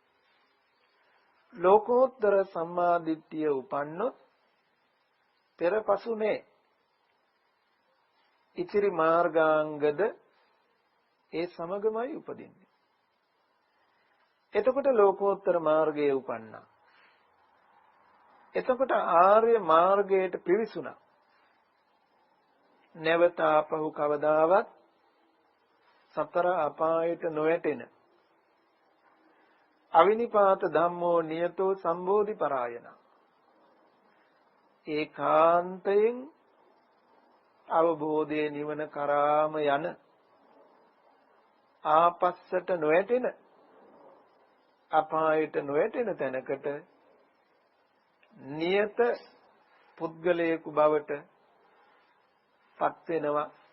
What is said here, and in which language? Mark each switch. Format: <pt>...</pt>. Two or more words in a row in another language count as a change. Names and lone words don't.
<si>ලෝකෝත්තර සම්මාදිට්ඨිය උපන්නොත් පෙරපසුනේ ඉතිරි මාර්ගාංගද ඒ සමගමයි උපදින්නේ. එතකොට ලෝකෝත්තර මාර්ගයේ උපන්නා. එතකොට ආර්ය මාර්ගයට පිවිසුණා. නැවත ආපහු කවදාවත් සතර අපායට නොයැටෙන</si> <pi>අවිනිපාත ධම්මෝ නියතෝ සම්බෝධි පරායන</pi> <si>ඒකාන්තයෙන් අවබෝධයේ නිවන කරාම යන ආපස්සට නොයැටෙන අපායට නොයැටෙන තැනකට නියත පුද්ගලයෙකු බවට පත් වෙනවා.</si>